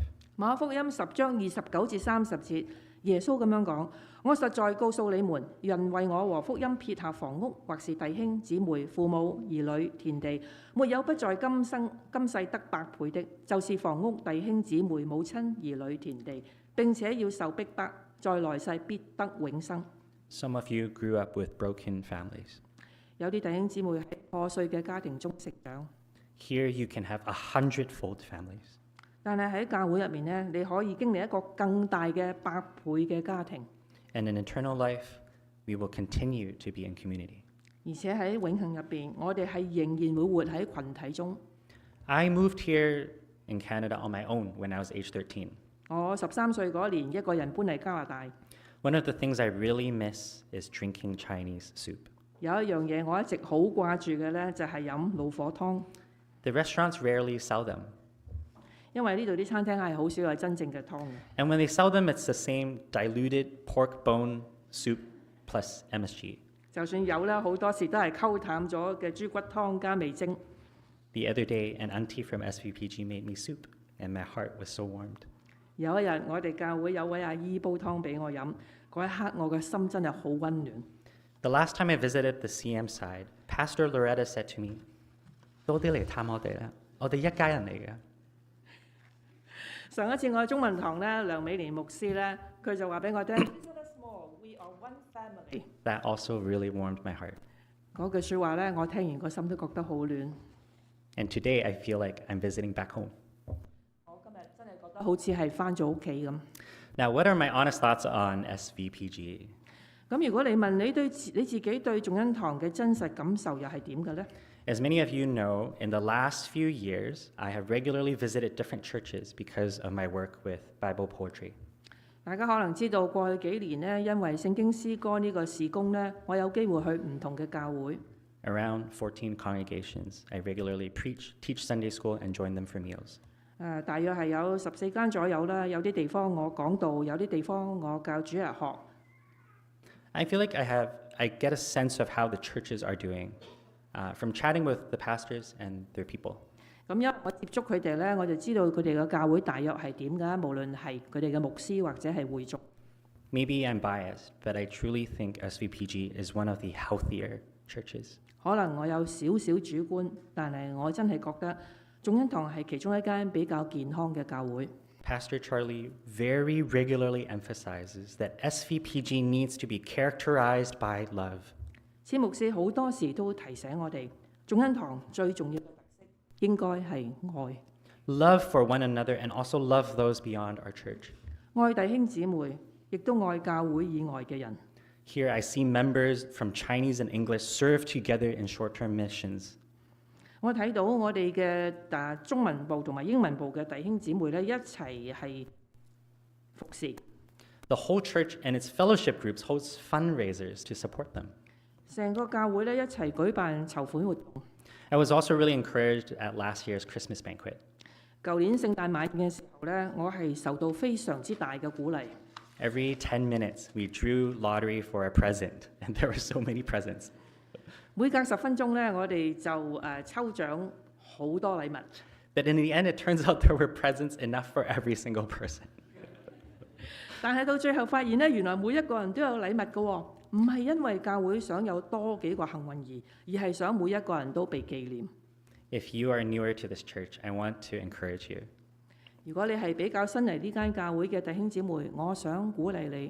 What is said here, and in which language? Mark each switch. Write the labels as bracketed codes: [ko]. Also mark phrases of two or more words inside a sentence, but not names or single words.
[yue] 馬可福音10章29至30節，耶穌咁樣講：我實在告訴你們，人為我和福音撇下房屋，或是弟兄姊妹、父母、兒女、田地，沒有不在今世得百倍的，就是房屋、弟兄姊妹、母親、兒女、田地，並且要受逼迫，在來世必得永生。 [en] Some of you grew up with broken families. [yue] 有啲弟兄姊妹喺破碎嘅家庭中成長， [en] Here you can have 100-fold families. [yue] 但係喺教會入面呢，你可以經歷一個更大嘅百倍嘅家庭， [en] And in eternal life, we will continue to be in community. [yue] 而且喺永恆入邊，我哋係仍然會活喺群體中。 [en] I moved here in Canada on my own when I was age 13. [yue] 我13歲嗰年，一個人搬嚟加拿大。 [en] One of the things I really miss is drinking Chinese soup. [yue] 有一樣嘢我一直好掛住嘅呢，就係飲老火湯， [en] The restaurants rarely sell them. [yue] 因為呢度啲餐廳係好少有真正嘅湯嘅。 [en] And when they sell them, it's the same diluted pork bone soup plus MSG. [yue] 就算有啦，好多時都係溝淡咗嘅豬骨湯加味精。 [en] The other day, an auntie from SVPG made me soup, and my heart was so warmed. [yue] 有一日，我哋教會有位阿姨煲湯俾我飲，嗰一刻我嘅心真係好溫暖。 [en] The last time I visited the CM side, Pastor Loretta said to me, [yue] 多啲嚟探我哋啦，我哋一家人嚟嘅。上一次我喺中文堂咧，梁美蓮牧師咧，佢就話俾我聽 ， [en] Isn't it small? We are one family。 That also really warmed my heart. [yue] 嗰句説話咧，我聽完個心都覺得好暖。 [en] And today I feel like I'm visiting back home. [yue] 我今日真係覺得好似係翻咗屋企咁。 [en] Now, what are my honest thoughts on SVPG? [yue] 咁如果你問你自己對眾恩堂嘅真實感受又係點嘅呢？ [en] As many of you know, in the last few years, I have regularly visited different churches because of my work with Bible poetry. [yue] 大家可能知道過去幾年呢，因為聖經詩歌呢個事工呢，我有機會去唔同嘅教會。 [en] Around 14 congregations, I regularly preach, teach Sunday school, and join them for meals. [yue] 大約係有14間左右啦。有啲地方我講道，有啲地方我教主日學。 [en] I feel like I get a sense of how the churches are doing from chatting with the pastors and their people. [yue] 咁因為我接觸佢哋呢，我就知道佢哋嘅教會大約係點㗎，無論係佢哋嘅牧師或者係會眾。 [en] Maybe I'm biased, but I truly think SVPG is one of the healthier churches. [yue] 可能我有少少主觀，但係我真係覺得眾恩堂係其中一間比較健康嘅教會。 [en] Pastor Charlie very regularly emphasizes that SVPG needs to be characterized by love. [yue] 千牧師好多時都提醒我哋，眾恩堂最重要嘅特色應該係愛， [en] Love for one another and also love those beyond our church. [yue] 愛弟兄姊妹，亦都愛教會以外嘅人。 [en] Here I see members from Chinese and English serve together in short-term missions. [yue] 我睇到我哋嘅中文部同埋英文部嘅弟兄姊妹咧，一齊係服侍。 [en] The whole church and its fellowship groups host fundraisers to support them. [yue] 成個教會咧一齊舉辦籌款活動。 [en] I was also really encouraged at last year's Christmas banquet. [yue] 舊年聖誕晚宴嘅時候咧，我係受到非常之大嘅鼓勵。 [en] Every 10 minutes, we drew lottery for a present, and there were so many presents. [yue] 每隔10分鐘咧，我哋就抽獎好多禮物。 [en] But in the end, it turns out there were presents enough for every single person. [yue] 但係到最後發現咧，原來每一個人都有禮物嘅喎，唔係因為教會想有多幾個幸運兒，而係想每一個人都被紀念。 [en] If you are newer to this church, I want to encourage you. [yue] 如果你係比較新嚟呢間教會嘅弟兄姊妹，我想鼓勵你。